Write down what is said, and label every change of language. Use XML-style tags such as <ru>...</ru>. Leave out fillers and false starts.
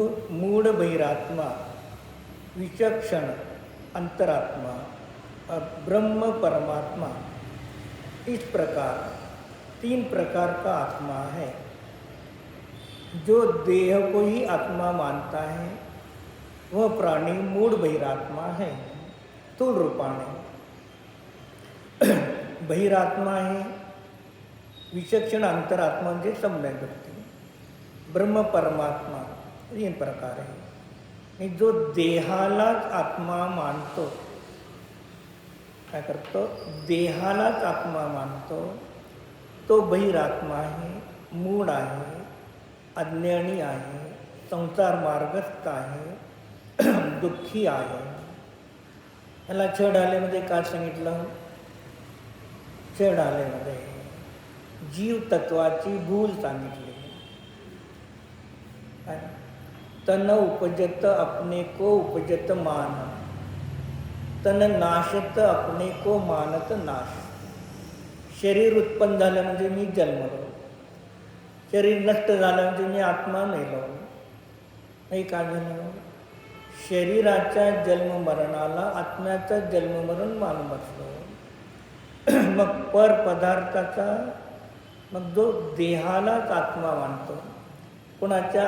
<hi>मूढ बहिरात्मा, विचक्षण अंतरात्मा और ब्रह्म परमात्मा, इस प्रकार 3 प्रकार का आत्मा है. जो देह को ही आत्मा मानता है वह प्राणी मूढ़ बहिरात्मा है.</hi> <mr>स्थूल रूपाने बहिरात्मा है. विचक्षण अंतरात्मा म्हणजे सम्यक व्यक्ती. ब्रह्म परमात्मा 3 प्रकार आहे. आणि जो देहालाच आत्मा मानतो, काय करतो? देहालाच आत्मा मानतो, तो बहिरात्मा आहे, मूढ आहे, अज्ञानी आहे, संसार मार्गस्थ आहे, दुःखी आहे. याला छेडालेमध्ये काय सांगितलं? छेडालेमध्ये जीव तत्वाची भूल सांगितली.</mr> <hi>तन उपजत अपने को उपजत मान, तन नाशत अपने को मानत नाश.</hi> <mr>शरीर उत्पन्न झालं म्हणजे मी जन्मलो, शरीर नष्ट झालं म्हणजे मी आत्मा मेलो. नाही काय झालं? शरीराच्या जन्ममरणाला आत्म्याचं जन्ममरण मानून बसलो. मग पर पदार्थाचा, मग जो देहालाच आत्मा मानतो. कोणाच्या?</mr>